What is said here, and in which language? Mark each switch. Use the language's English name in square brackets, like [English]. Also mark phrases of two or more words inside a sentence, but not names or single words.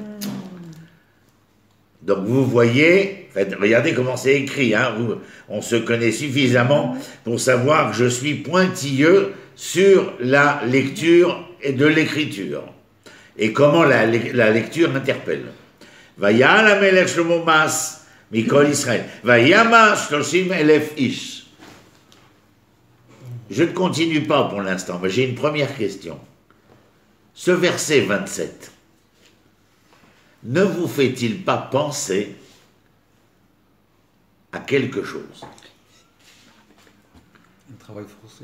[French] Donc vous voyez, regardez comment c'est écrit, on se connaît suffisamment pour savoir que je suis pointilleux sur la lecture et de l'écriture et comment la lecture interpelle. [Hebrew] ויעל המלך שלמה מס מכל ישראל. ויהי שלושים אלף איש. [French] Je ne continue pas pour l'instant, mais j'ai une première question. Ce verset 27 ne vous fait-il pas penser à quelque chose? Un travail forcé.